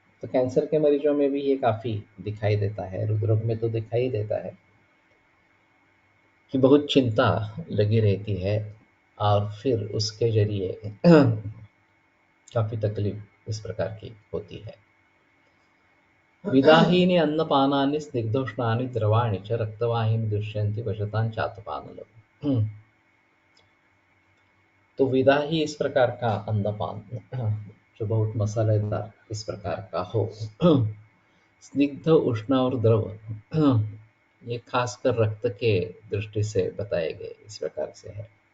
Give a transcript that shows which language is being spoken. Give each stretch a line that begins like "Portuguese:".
Hindi: तो कैंसर के मरीजों में भी ये काफी दिखाई देता है, रुद्रोग में तो दिखाई देता है कि बहुत चिंता लगी रहती है और फिर उसके जरिए काफी तकलीफ इस प्रकार की होती है।
Sanskrit: विदाहीनि अन्नपानानि स्निग्धोष्णानि द्रवाणि च रक्तवाहिनी दुष्यन्ति वशतां चातपानलम्।
Hindi: तो विदाही इस प्रकार का अन्नपान जो बहुत मसालेदार इस प्रकार का हो, स्निग्ध उष्ण और द्रव, ये खासकर रक्त के दृष्टि से बताए गए इस प्रकार से है।